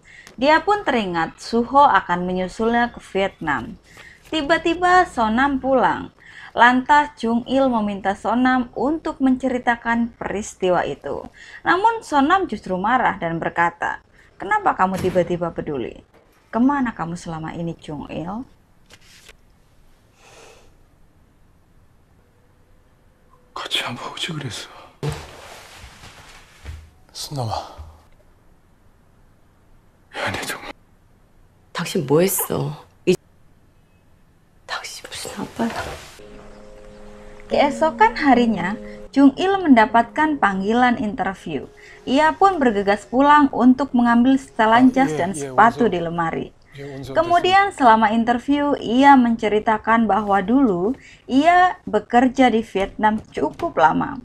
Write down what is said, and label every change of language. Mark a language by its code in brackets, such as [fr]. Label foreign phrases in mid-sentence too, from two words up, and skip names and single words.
[id] Dia pun teringat Suho akan menyusulnya ke Vietnam. Tiba-tiba Sonam pulang. Lantas Jung Il meminta Sonam untuk menceritakan peristiwa itu. Namun Sonam justru marah dan berkata, "Kenapa kamu tiba-tiba peduli? Kemana kamu selama ini, Jung Il?" [ko] 같이 한번 오지 그랬어. 순남아. 미안해 정말. 당신 뭐 했어? 당신 무슨 아빠야? [id] Keesokan harinya, Jung Il mendapatkan panggilan interview. Ia pun bergegas pulang untuk mengambil setelan jas dan sepatu di lemari. Kemudian selama interview, ia menceritakan bahwa dulu ia bekerja di Vietnam cukup lama.